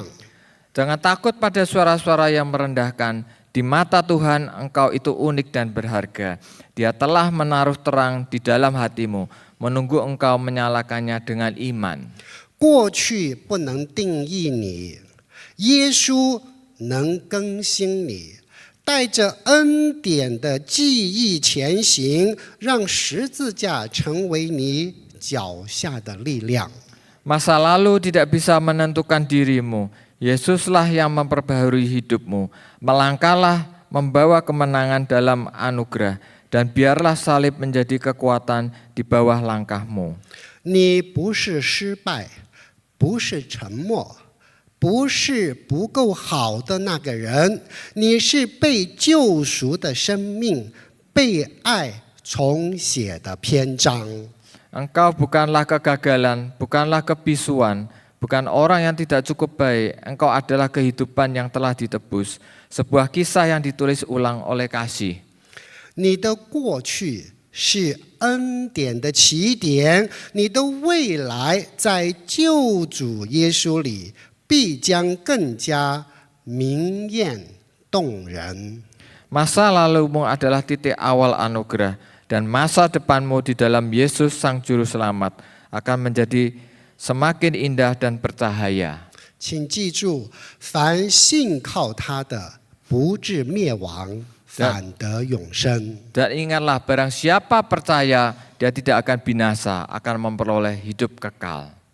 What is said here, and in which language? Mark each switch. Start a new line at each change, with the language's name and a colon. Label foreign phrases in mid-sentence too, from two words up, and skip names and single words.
Indonesian: Jangan takut pada suara-suara yang merendahkan. Di mata Tuhan engkau itu unik dan berharga. Dia telah menaruh terang di dalam hatimu, menunggu engkau menyalakannya dengan iman.
Chinese: 过去不能定义你，耶稣能更新你，带着恩典的记忆前行，让十字架成为你脚下的力量。
Indonesian: Masa lalu tidak bisa menentukan dirimu. Yesuslah yang memperbaharui hidupmu. Melangkahlah membawa kemenangan dalam anugerah. Dan biarlah salib menjadi kekuatan di bawah langkahmu.
Chinese: 你不是失败，不是沉默，不是不够好的那个人，你是被救赎的生命，被爱重写的篇章。
Indonesian: Engkau bukanlah kegagalan, bukanlah kebisuan, bukan orang yang tidak cukup baik. Engkau adalah kehidupan yang telah ditebus. Sebuah kisah yang ditulis ulang oleh kasih.
Chinese: 你的过去是恩典的起点，你的未来在救主耶稣里必将更加明艳动人。
Indonesian: Masa lalumu adalah titik awal anugerah, dan masa depanmu di dalam Yesus Sang Juru Selamat akan menjadi semakin indah dan bercahaya.
Chinese: 请记住，凡信靠他的，不至灭亡，反得永生。
Indonesian: Dan ingatlah, barang siapa percaya, dia tidak akan binasa, akan memperoleh hidup kekal.